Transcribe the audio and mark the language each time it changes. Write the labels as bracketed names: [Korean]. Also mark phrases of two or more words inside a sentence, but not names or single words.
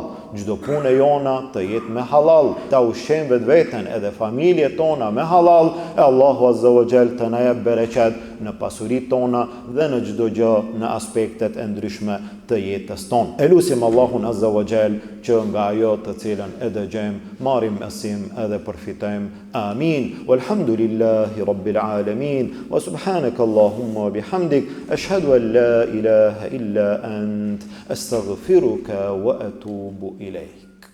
[Albanian] Çdo punë jona të jetë me halal, ta ushqejmë vetveten edhe familjet tona me halal, e Allahu [Arabic] عز وجل [Albanian] të na jap bereqet në pasuritë tona dhe në çdo gjë në aspektet e ndryshme të jetës tonë. E lutim Allahun [Arabic] عز وجل [Albanian] që nga ajo të cilën e dëgjojmë marrim mësim edhe përfitojmë. Amin. [Arabic] والحمد لله رب العالمين. وسبحانك اللهم وبحمدك أشهد أن لا إله إلا أنت أستغفرك وأتوب إليه.